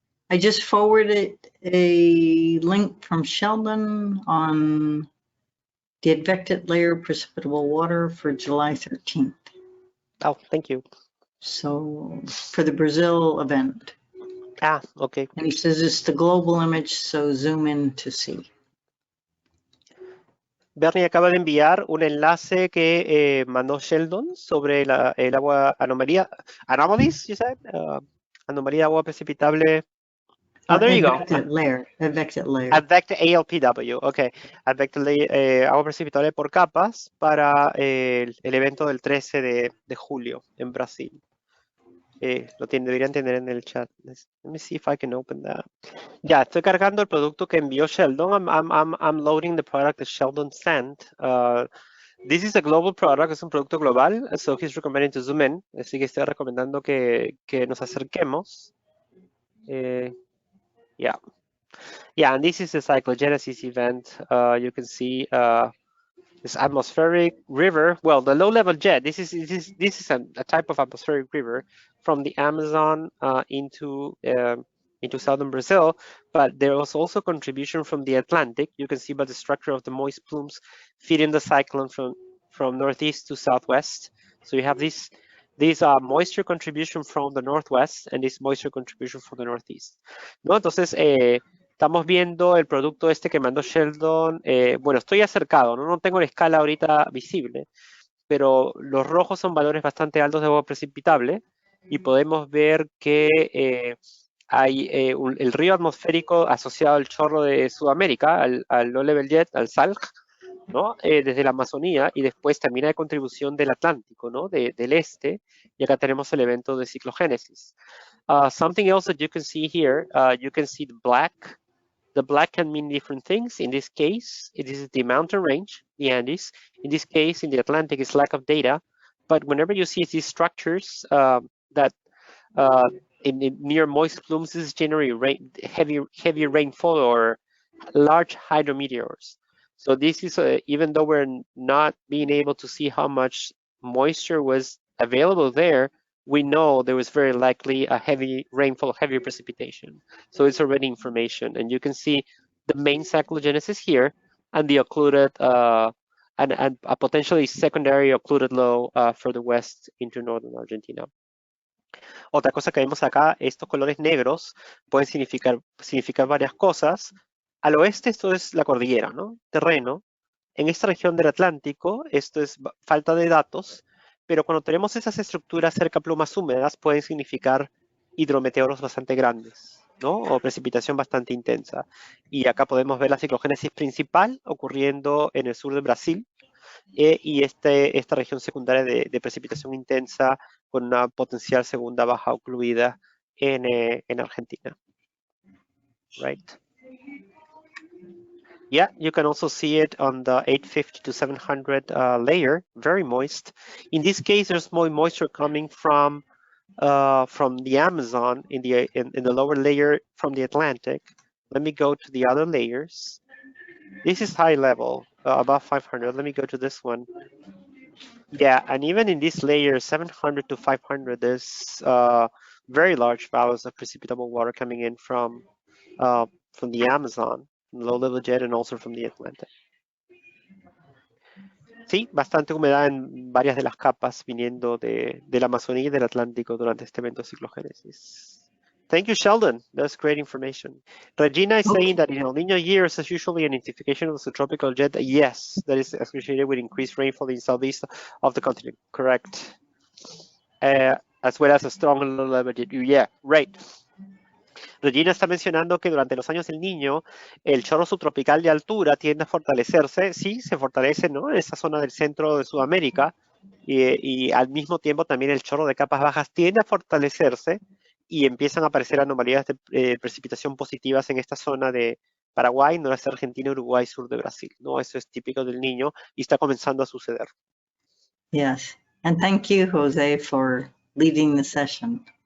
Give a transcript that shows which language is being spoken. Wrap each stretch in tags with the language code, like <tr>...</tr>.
<en>I just forwarded a link from Sheldon on the advected layer precipitable water for July 13th. Oh, thank you. So for the Brazil event. Ah, okay. And he says it's the global image, so zoom in to see.</en> <es>Bernie acaba de enviar un enlace que mandó Sheldon sobre el agua anomalía.</es> <en>Anomalies, you said?</en> <es>Anomalía de agua precipitable.</es> <en>Oh, there you go. Advected layer. Advected ALPW, ok.</en> <es>Advected agua precipitable por capas para el evento del 13 de julio en Brasil. Deberían tener en el chat.</es> <en>Let me see if I can open that.</en> <es>Ya, estoy cargando el producto que envió Sheldon.</es> <en>I'm loading the product that Sheldon sent. This is a global product,</en> <es>es un producto global,</es> <en>so he's recommending to zoom in.</en> <es>Así que estoy recomendando que nos acerquemos.</es> <en>Yeah. Yeah, and this is the cyclogenesis event. You can see this atmospheric river. Well, the low-level jet. This is a type of atmospheric river from the Amazon into southern Brazil, but there was also contribution from the Atlantic. You can see by the structure of the moist plumes feeding the cyclone from northeast to southwest. So you have these moisture contribution from the northwest and this moisture contribution from the northeast.</en> <es>¿No? Entonces, estamos viendo el producto este que mandó Sheldon. Bueno, estoy acercado, ¿no? No tengo la escala ahorita visible, pero los rojos son valores bastante altos de agua precipitable y podemos ver que hay el río atmosférico asociado al chorro de Sudamérica, al low level jet, al SALG, ¿no? Desde la Amazonía, y después también hay contribución del Atlántico, ¿no? Del este, y acá tenemos el evento de ciclogénesis.</es> <en>Something else that you can see here, you can see the black. The black can mean different things. In this case, it is the mountain range, the Andes. In this case, in the Atlantic, it's lack of data. But whenever you see these structures that in near moist plumes, this is generally heavy rainfall or large hydrometeors. So this is, even though we're not being able to see how much moisture was available there, we know there was very likely a heavy rainfall, heavy precipitation. So it's already information. And you can see the main cyclogenesis here and the occluded, and a potentially secondary occluded low further west into northern Argentina.</en> <es>Otra cosa que vemos acá, estos colores negros pueden significar varias cosas. Al oeste esto es la cordillera, ¿no? Terreno. En esta región del Atlántico esto es falta de datos, pero cuando tenemos esas estructuras cerca a plumas húmedas pueden significar hidrometeoros bastante grandes, ¿no? O precipitación bastante intensa. Y acá podemos ver la ciclogénesis principal ocurriendo en el sur de Brasil y esta región secundaria de precipitación intensa con una potencial segunda baja ocluida en Argentina.</es> <en>Right? Yeah, you can also see it on the 850 to 700 layer, very moist. In this case, there's more moisture coming from the Amazon in the lower layer from the Atlantic. Let me go to the other layers. This is high level, above 500. Let me go to this one. Yeah, and even in this layer, 700 to 500, there's very large values of precipitable water coming in from the Amazon, low-level jet, and also from the Atlantic.</en> <es>Sí, bastante humedad en varias de las capas viniendo de la Amazonía y del Atlántico durante este evento de ciclogénesis.</es> <en>Thank you, Sheldon. That's great information. Regina is saying that in El Niño years, there's usually an intensification of the tropical jet. Yes, that is associated with increased rainfall in southeast of the continent. Correct. as well as a strong low level. Yeah, right.</en> <es>Regina está mencionando que durante los años del Niño, el chorro subtropical de altura tiende a fortalecerse. Sí, se fortalece, ¿no? En esa zona del centro de Sudamérica. Y al mismo tiempo también el chorro de capas bajas tiende a fortalecerse y empiezan a aparecer anomalías de precipitación positivas en esta zona de Paraguay, noreste de Argentina, Uruguay, sur de Brasil, ¿no? Eso es típico del Niño y está comenzando a suceder.</es> <en>Yes, and thank you, Jose, for leading the session.</en>